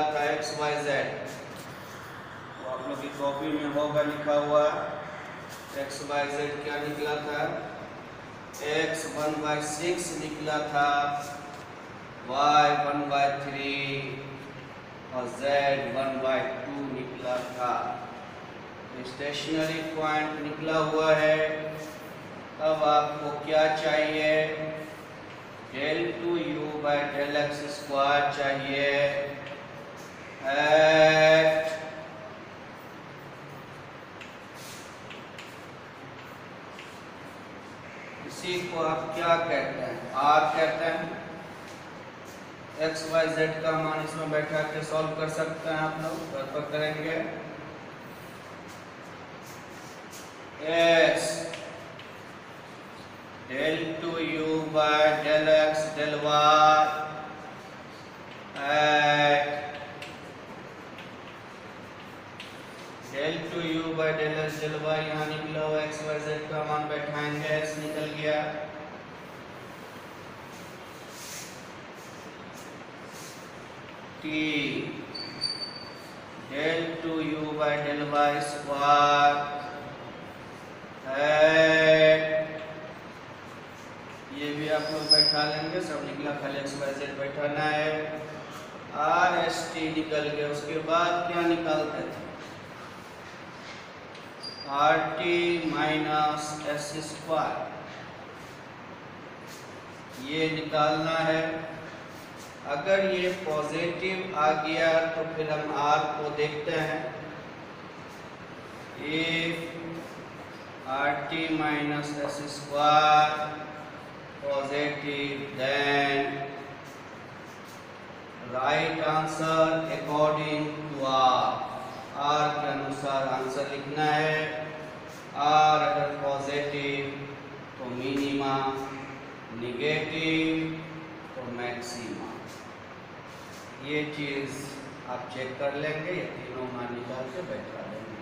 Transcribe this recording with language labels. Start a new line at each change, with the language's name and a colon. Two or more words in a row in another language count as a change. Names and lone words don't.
Hindi: था
English: x y z,
Hindi: तो आप लोग की कॉपी में होगा लिखा हुआ
English: x y z
Hindi: क्या निकला था, एक्स 1/6 निकला था, वाई 1/3 और जेड 1/2 निकला था।
English: stationary point
Hindi: निकला हुआ है। अब आपको क्या चाहिए,
English: del 2u by del x square
Hindi: चाहिए एट इसी को आप क्या कहते हैं, r कहते हैं।
English: x y z
Hindi: का मान इसमें बैठा के सॉल्व कर सकते हैं आप लोग, घर पर करेंगे।
English: s del 2u by del x del y at del 2u by del x del y,
Hindi: यहाँ निकला हुआ
English: x y z
Hindi: का मान बैठाएंगे, x निकल गया,
English: t del 2u by del y square
Hindi: at, ये भी आप लोग बैठा लेंगे, सब निकला, खाली
English: x y z
Hindi: बैठाना है।
English: R S T
Hindi: निकल गया, उसके बाद क्या निकालते थे,
English: R T minus S square,
Hindi: ये निकालना है। अगर ये पॉजिटिव आ गया तो फिर हम आर को देखते हैं,
English: if R T minus S square positive, then right answer according to R
Hindi: के अनुसार आंसर लिखना है। R अगर पॉजिटिव तो मिनिमा, निगेटिव तो मैक्सिमा। ये चीज़ आप चेक कर लेंगे, ये तीनों मान निकाल के बैठा लेंगे।